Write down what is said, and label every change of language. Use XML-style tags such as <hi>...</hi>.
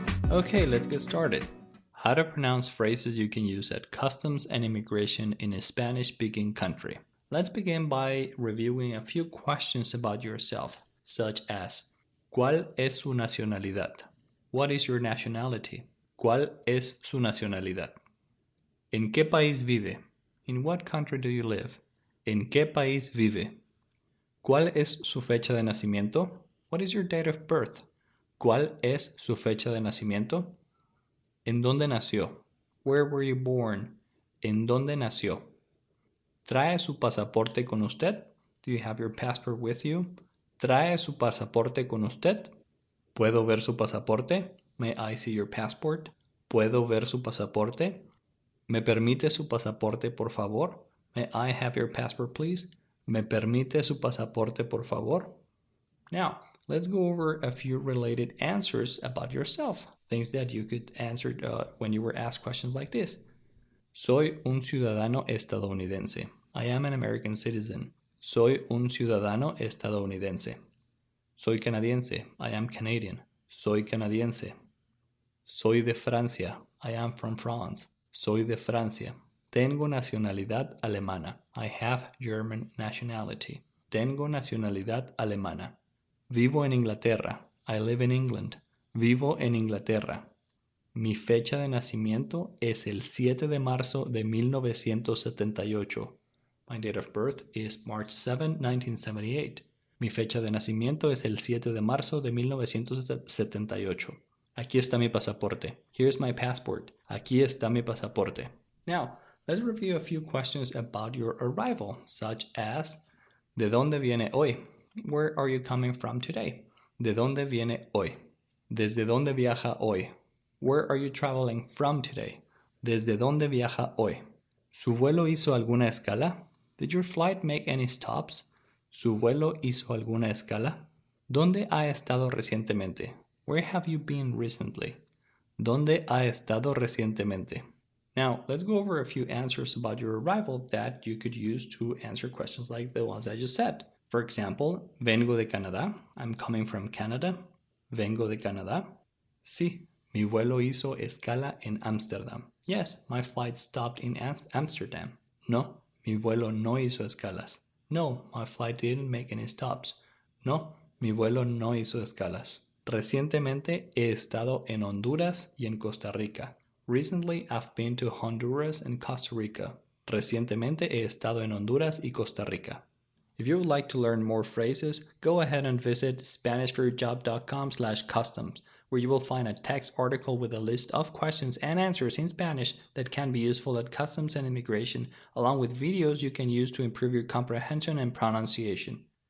<en>Okay, let's get started. How to pronounce phrases you can use at customs and immigration in a Spanish-speaking country. Let's begin by reviewing a few questions about yourself, such as</en> <es>¿Cuál es su nacionalidad?</es> <en>What is your nationality?</en> <es>¿Cuál es su nacionalidad? ¿En qué país vive?</es> <en>In what country do you live?</en> <es>¿En qué país vive? ¿Cuál es su fecha de nacimiento?</es> <en>What is your date of birth?</en> <es>¿Cuál es su fecha de nacimiento? ¿En dónde nació?</es> <en>Where were you born?</en> <es>¿En dónde nació? ¿Trae su pasaporte con usted?</es> <en>Do you have your passport with you?</en> <es>¿Trae su pasaporte con usted? ¿Puedo ver su pasaporte?</es> <en>May I see your passport?</en> <es>¿Puedo ver su pasaporte? ¿Me permite su pasaporte, por favor?</es> <en>May I have your passport, please?</en> <es>¿Me permite su pasaporte, por favor?</es> <en>Now, let's go over a few related answers about yourself, things that you could answer when you were asked questions like this.</en> <es>Soy un ciudadano estadounidense.</es> <en>I am an American citizen.</en> <es>Soy un ciudadano estadounidense. Soy canadiense.</es> <en>I am Canadian.</en> <es>Soy canadiense. Soy de Francia.</es> <en>I am from France.</en> <es>Soy de Francia. Tengo nacionalidad alemana.</es> <en>I have German nationality.</en> <es>Tengo nacionalidad alemana. Vivo en Inglaterra.</es> <en>I live in England.</en> <es>Vivo en Inglaterra. Mi fecha de nacimiento es el 7 de marzo de 1978.</es> <en>My date of birth is March 7, 1978.</en> <es>Mi fecha de nacimiento es el 7 de marzo de 1978. Aquí está mi pasaporte.</es> <en>Here's my passport.</en> <es>Aquí está mi pasaporte.</es> <en>Now, let's review a few questions about your arrival, such as</en> <es>¿De dónde viene hoy?</es> <en>Where are you coming from today?</en> <es>¿De dónde viene hoy? ¿Desde dónde viaja hoy?</es> <en>Where are you traveling from today?</en> <es>¿Desde dónde viaja hoy? ¿Su vuelo hizo alguna escala?</es> <en>Did your flight make any stops?</en> <es>¿Su vuelo hizo alguna escala? ¿Dónde ha estado recientemente?</es> <en>Where have you been recently?</en> <es>¿Dónde ha estado recientemente?</es> <en>Now, let's go over a few answers about your arrival that you could use to answer questions like the ones I just said. For example,</en> <es>vengo de Canadá.</es> <en>I'm coming from Canada. Vengo de Canadá.</en> <es>Sí, mi vuelo hizo escala en Ámsterdam.</es> <en>Yes, my flight stopped in Amsterdam.</en> <es>No, mi vuelo no hizo escalas.</es> <en>No, my flight didn't make any stops.</en> <es>No, mi vuelo no hizo escalas. Recientemente he estado en Honduras y en Costa Rica.</es> <en>Recently, I've been to Honduras and Costa Rica.</en> <es>Recientemente he estado en Honduras y Costa Rica.</es> <en>If you would like to learn more phrases, go ahead and visit SpanishForYourJob.com/customs, where you will find a text article with a list of questions and answers in Spanish that can be useful at customs and immigration, along with videos you can use to improve your comprehension and pronunciation.</en>